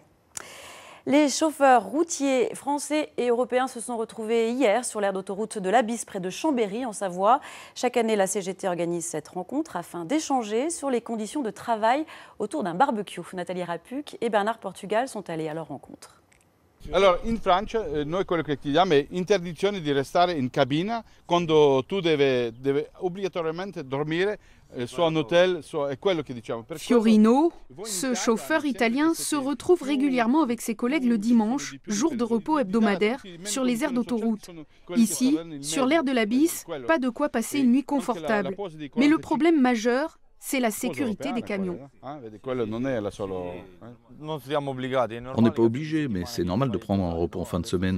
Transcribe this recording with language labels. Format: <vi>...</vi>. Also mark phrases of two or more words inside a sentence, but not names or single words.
<fr>Les chauffeurs routiers français et européens se sont retrouvés hier sur l'aire d'autoroute de l'Abysse près de Chambéry en Savoie. Chaque année, la CGT organise cette rencontre afin d'échanger sur les conditions de travail autour d'un barbecue. Nathalie Rapuc et Bernard Portugal sont allés à leur rencontre. Alors,</fr> <it>in Francia, noi quello che chiediamo è interdizione di restare in cabina quando tu devi obbligatoriamente dormire.</it> <fr>Fiorino, ce chauffeur italien, se retrouve régulièrement avec ses collègues le dimanche, jour de repos hebdomadaire, sur les aires d'autoroute. Ici, sur l'aire de l'Abysse, pas de quoi passer une nuit confortable. Mais le problème majeur, c'est la sécurité des camions. On n'est pas obligé, mais c'est normal de prendre un repos en fin de semaine.</fr>